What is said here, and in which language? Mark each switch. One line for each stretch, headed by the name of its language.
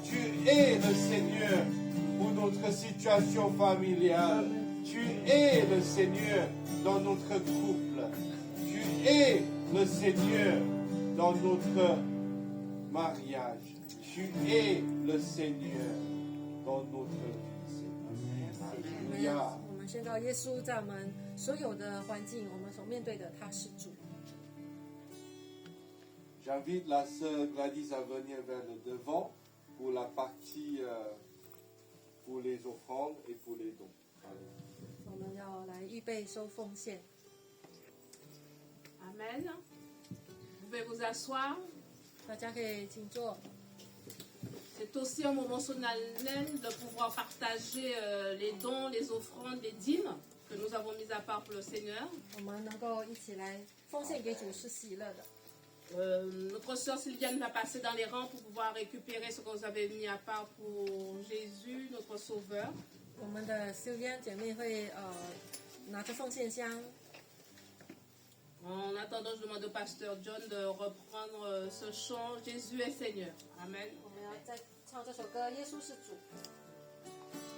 French: Tu es le Seigneur pour notre situation familiale. Tu es le Seigneur dans notre couple. Tu es le Seigneur dans notre mariage. Tu es le Seigneur dans notre vie, Seigneur. Alléluia.
Chinese: 我们宣告耶稣在我们所有的环境，我们所面对的，他是主。
French: J'invite la sœur Gladys à venir vers le devant pour la partie pour les offrandes et pour les dons. Allez.
Chinese: 我们要来预备收奉献。
French: Amen. Vous pouvez vous asseoir.
Chinese: 大家可以请坐。
French: C'est aussi un moment solennel de pouvoir partager les dons, les offrandes, les dîmes que nous avons mis à part pour le Seigneur.
Chinese: 我们能够一起来奉献给主是喜乐的。
French: Notre sœur Sylviane va passer dans les rangs pour pouvoir récupérer ce que vous avez mis à part pour Jésus, notre Sauveur.
Chinese: 我们的 Sylvian 姐妹会拿着奉献箱。
French: En attendant, je demande au pasteur John de reprendre ce chant Jésus est Seigneur. Amen.
Chinese: 我们要再唱这首歌，耶稣是主。